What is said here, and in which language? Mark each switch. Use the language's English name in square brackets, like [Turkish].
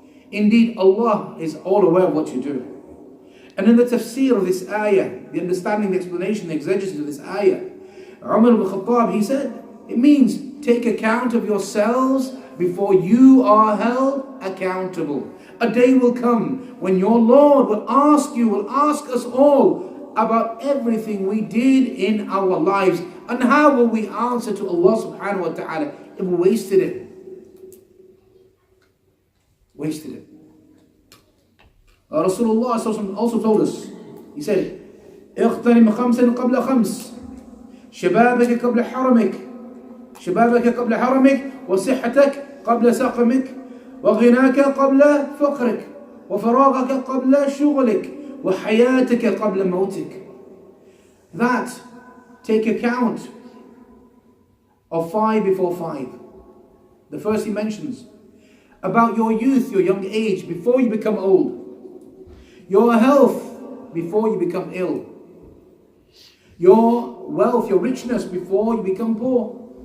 [English] Indeed, Allah is all aware of what you do. And in the tafsir of this ayah, the understanding, the explanation, the exegesis of this ayah, Umar ibn Khattab, he said, it means take account of yourselves before you are held accountable. A day will come when your Lord will ask us all about everything we did in our lives. And how will we answer to Allah subhanahu wa ta'ala if we wasted it? Wasted it. Rasulullah also told us, he said, [Arabic] اغتنم خمسا قبل خمس شبابك قبل حرمك شبابك قبل حرمك وصحتك قبل سقمك وغناك قبل فقرك وفراغك قبل شغلك وحياتك قبل موتك. [English] That, take account of 5 before 5. The first he mentions about your youth, your young age, before you become old. Your health before you become ill. Your wealth, your richness before you become poor.